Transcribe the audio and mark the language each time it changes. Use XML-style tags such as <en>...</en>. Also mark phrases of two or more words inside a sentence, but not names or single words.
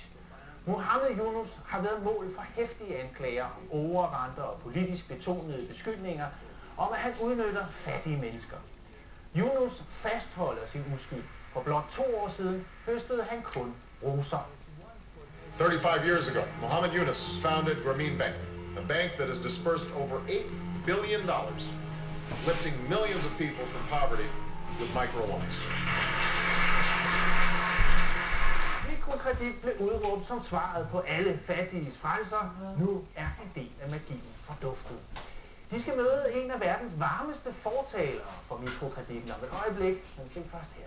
<da>Mohammed Yunus har været mål for heftige anklager om overrenter og politisk betonede beskyldninger om, at han udnytter fattige mennesker. Yunus fastholder sin uskyld. For blot 2 år siden høstede han kun roser.</da> <en>35 years ago, Mohammed Yunus founded Grameen Bank, a bank that has dispersed over $8 billion, lifting millions of people from poverty with microloans.</en> <da>Mikrokredit blev udråbt som svaret på alle fattiges frelser. Nu er en del af magien forduftet. De skal møde en af verdens varmeste fortalere for mikrokreditten om et øjeblik, men se først her.</da>